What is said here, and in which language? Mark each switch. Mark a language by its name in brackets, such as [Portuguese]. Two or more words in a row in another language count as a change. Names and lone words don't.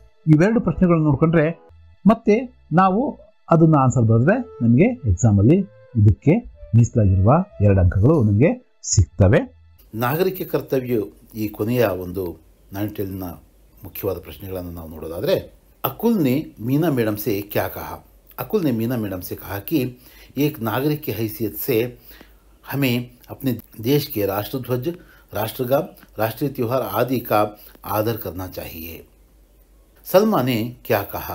[Kannada] ಇವೆರಡು ಪ್ರಶ್ನೆಗಳನ್ನು ನೋಡ್ಕೊಂಡ್ರೆ ಮತ್ತೆ ನಾವು ಅದನ್ನ ಆನ್ಸರ್ ಬರೆದ್ರೆ ನಮಗೆ ಎಕ್ಸಾಮಲ್ಲಿ ಇದಕ್ಕೆ ಮೀಸಲಾಗಿರುವ 2 ಅಂಕಗಳು ನಮಗೆ ಸಿಗ್ತವೆ. ನಾಗರಿಕ ಕರ್ತವ್ಯ ಈ ಕೊನೆಯ ಒಂದು 9th ಮುಖ್ಯವಾದ ಪ್ರಶ್ನೆಗಳನ್ನು ನಾವು ನೋಡೋದಾದರೆ, [Hindi] अकुल ने मीना मैडम से क्या कहा? अकुल ने मीना मैडम से कहा कि एक नागरिक की हैसियत से हमें अपने देश के राष्ट्रध्वज, राष्ट्रगान, राष्ट्रीय त्यौहार आदि का आदर करना चाहिए. सलमा ने क्या कहा?